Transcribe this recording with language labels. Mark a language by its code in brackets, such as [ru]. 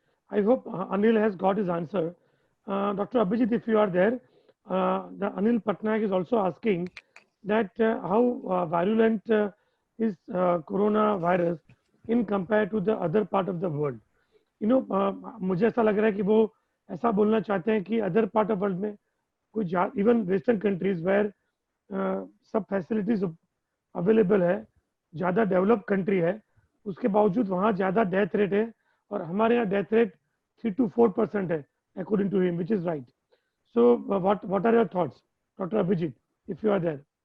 [en] I hope Anil has got his answer. Dr. Abhijit, if you are there, the Anil Patnaik is also asking that how virulent is coronavirus in compared to the other part of the world. [hi] You know, मुझे ऐसा लग रहा है कि वो ऐसा बोलना चाहते हैं कि other part of world में कुछ even Western countries where सब facilities available है, ज़्यादा डेवलप कंट्री है, उसके बावजूद वहाँ ज़्यादा डेथ रेट है और हमारे यहाँ डेथ रेट 3 to 4% है, according to him, which is right. [en] So what are your thoughts, Dr. Abhijit, if you are there?